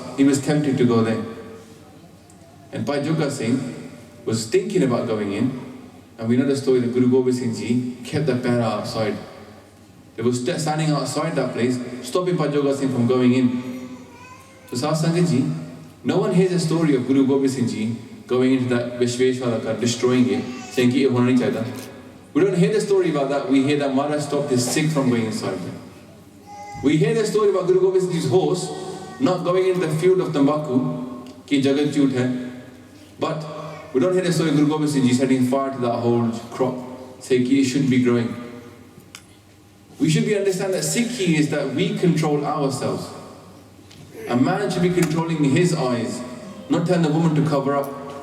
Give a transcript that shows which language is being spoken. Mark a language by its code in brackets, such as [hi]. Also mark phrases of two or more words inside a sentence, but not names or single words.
[en] He was tempted to go there. And Bhai Jugraj Singh was thinking about going in, and we know the story that Guru Gobind Singh Ji kept the para outside. They were standing outside that place, stopping Bhai Jugraj Singh from going in. So Satsang Ji, no one hears the story of Guru Gobind Singh Ji going into that Veshwadakar, destroying it, saying [hi] कि ये होना नहीं चाहिता. [en] We don't hear the story about that. We hear that Maharaj stopped his Sikh from going inside. We hear the story about Guru Gobind Singh Ji's horse not going into the field of Tambaku, [hi] कि जगत झूठ है. [en] But we don't hear the story of Guru Gobind Singh Ji setting fire to that whole crop, saying ki it shouldn't be growing. We should understand that Sikhi is that we control ourselves. A man should be controlling his eyes, not telling a woman to cover up.